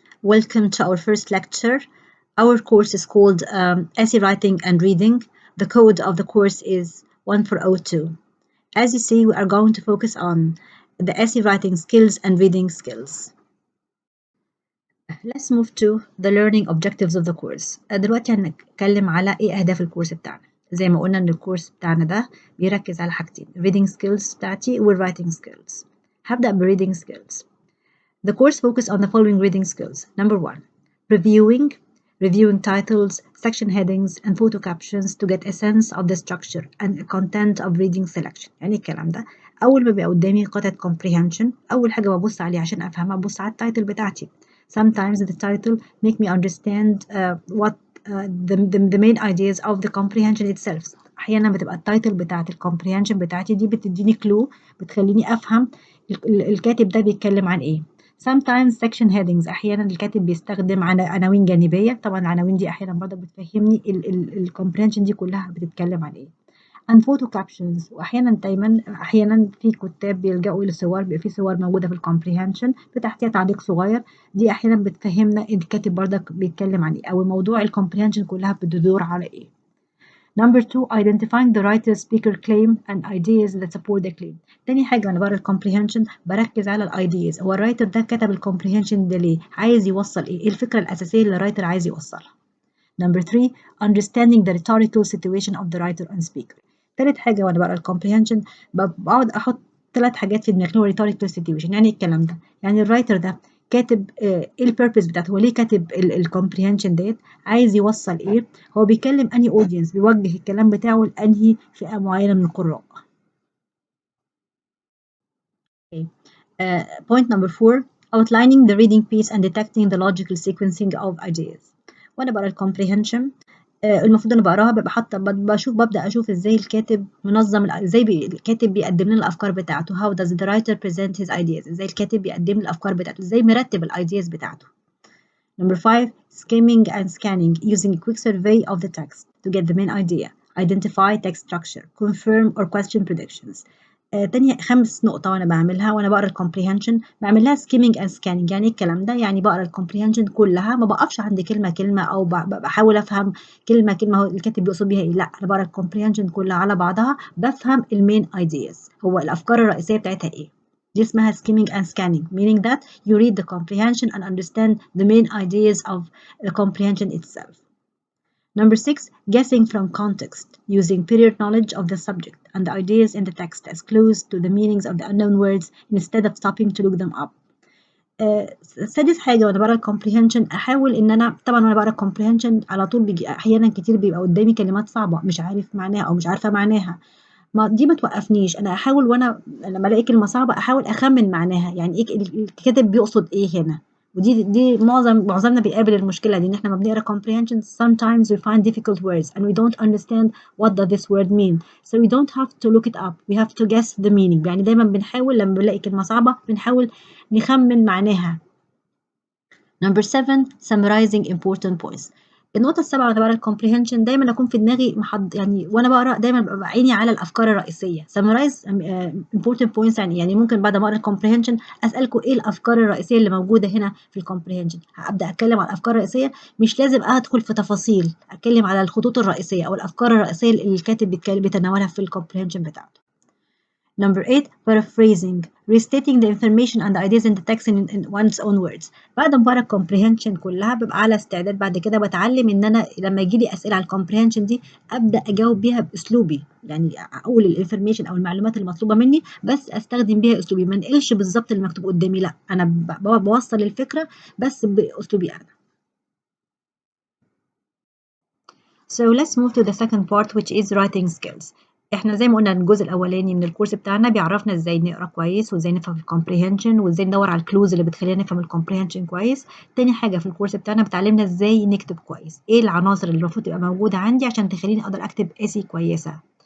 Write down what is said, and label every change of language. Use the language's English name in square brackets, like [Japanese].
[English] Welcome to our first lecture. Our course is called Essay Writing and Reading. The code of the course is 1402. As you see, we are going to focus on the essay writing skills and reading skills. Let's move to the learning objectives of the course. [Arabic] دلوقتي هنتكلم على إيه أهداف الكورس بتاعنا. زي ما قلنا إن الكورس بتاعنا ده بيركز على حاجتين: [English] reading skills [Arabic] بتاعتي والwriting skills. هبدأ ب reading skills. [English] The course focuses on the following reading skills. Number 1, reviewing titles, section headings, and photo captions to get a sense of the structure and content of reading selection. [Arabic] يعني الكلام ده أول ما بيبقى قدامي قطعة comprehension، أول حاجة ببص عليه عشان أفهمها ببص على التايتل بتاعتي. [English] Sometimes the title make me understand what the main ideas of the comprehension itself. [Arabic] أحيانا بتبقى التايتل بتاعت الcomprehension بتاعتي دي بتديني clue، بتخليني أفهم الكاتب ده بيتكلم عن إيه. [English] Sometimes section headings، [Arabic] أحيانا الكاتب بيستخدم عناوين جانبية. طبعا العناوين دي أحيانا برضه بتفهمني الكومبريهنشن دي كلها بتتكلم عن إيه. [English] and photo captions، [Arabic] وأحيانا أحيانا في كتاب بيلجأوا لصور، بيبقى في صور موجودة في الكومبريهنشن بتحتها تعليق صغير، دي أحيانا بتفهمنا الكاتب برضه بيتكلم عن إيه أو موضوع الكومبريهنشن كلها بتدور على إيه. [English] Number 2, identifying the writer's speaker claim and ideas that support the claim. [Arabic] تاني حاجة وأنا بقرا الكومبريهنشن بركز على الايديز. هو الرايتر ده كتب الكومبريهنشن ده ليه؟ عايز يوصل إيه؟ إيه الفكرة الأساسية اللي الرايتر عايز يوصلها؟ [English] Number 3, understanding the rhetorical situation of the writer and speaker. [Arabic] تالت حاجة وأنا بقرا الكومبريهنشن بقعد أحط 3 حاجات في دماغي. هو rhetorical situation يعني الكلام ده، يعني الرايتر ده كاتب ايه البيربز بتاعته، هو ليه كاتب الكومبريهنشن ديت، عايز يوصل ايه، هو بيكلم انهي اودينس، بيوجه الكلام بتاعه لانهي فئة معينة من القراء. [English] Point number 4, outlining the reading piece and detecting the logical sequencing of ideas. [Arabic] وانا بقرا الكومبريهنشن المفروض انا بقراها ببقى حاطه ببدا اشوف ازاي الكاتب منظم، ازاي الكاتب بيقدم لنا الافكار بتاعته. [English] how does the writer present his ideas، [Arabic] ازاي الكاتب بيقدم لي الافكار بتاعته، ازاي مرتب الايدياز بتاعته. [English] Number 5, skimming and scanning using a quick survey of the text to get the main idea, identify text structure, confirm or question predictions. [Arabic] تاني 5 نقطة وأنا بعملها وأنا بقرا الكومبريهنشن بعمل لها skimming and scanning. يعني الكلام ده يعني بقرا الكومبريهنشن كلها، ما بقفش عند كلمة كلمة أو بحاول أفهم كلمة كلمة هو الكاتب بيقصد بيها إيه. لا، أنا بقرا الكومبريهنشن كلها على بعضها، بفهم المين ideas، هو الأفكار الرئيسية بتاعتها إيه. دي اسمها [English] skimming and scanning, meaning that you read the comprehension and understand the main ideas of the comprehension itself. Number 6, guessing from context, using period knowledge of the subject and the ideas in the text as clues to the meanings of the unknown words instead of stopping to look them up. [Arabic] سادس حاجة وأنا بقرا الكومبريهنشن أحاول إن أنا طبعا وأنا بقرا الكومبريهنشن على طول بيجي أحيانا كتير بيبقى قدامي كلمات صعبة مش عارف معناها أو مش عارفة معناها، ما توقفنيش. أنا أحاول وأنا لما ألاقي كلمة صعبة أحاول أخمن معناها، يعني إيه الكاتب بيقصد إيه هنا. ودي معظمنا بيقابل المشكلة دي، إن إحنا ما بنقرا [English] comprehension sometimes we find difficult words and we don't understand what does this word mean, so we don't have to look it up, we have to guess the meaning. [Arabic] يعني دايما بنحاول لما بنلاقي كلمة صعبة بنحاول نخمن معناها. [English] Number 7, summarizing important points. [Arabic] النقطة السابعة وأنا بقرا الكومبريهنشن دايما أكون في دماغي يعني وأنا بقرا دايما ببقى عيني على الأفكار الرئيسية. [English] summarize important points [Arabic] يعني ممكن بعد ما أقرا الكومبريهنشن أسألكم إيه الأفكار الرئيسية اللي موجودة هنا في الكومبريهنشن. أبدأ أتكلم على الأفكار الرئيسية، مش لازم أدخل في تفاصيل، أتكلم على الخطوط الرئيسية أو الأفكار الرئيسية اللي الكاتب بيتناولها في الكومبريهنشن بتاعته. [English] Number 8, paraphrasing, restating the information and the ideas in the text in one's own words. [Arabic] بعد ما بقرا الكومبريهنشن كلها ببقى على استعداد بعد كده بتعلم ان انا لما يجي لي اسئله على الكومبريهنشن دي ابدا اجاوب بيها باسلوبي، يعني اقول الانفورميشن او المعلومات المطلوبه مني بس استخدم بيها اسلوبي، ما انقلش بالظبط اللي مكتوب قدامي، لا انا بوصل الفكره بس باسلوبي انا. [English] So let's move to the second part which is writing skills. [Arabic] احنا زي ما قلنا الجزء الاولاني من الكورس بتاعنا بيعرفنا ازاي نقرا كويس وازاي نفهم الكومبريهنشن وازاي ندور على الكلوز اللي بتخلينا نفهم الكومبريهنشن كويس. تاني حاجه في الكورس بتاعنا بتعلمنا ازاي نكتب كويس، ايه العناصر اللي المفروض تبقى موجوده عندي عشان تخليني اقدر اكتب اسي كويسه.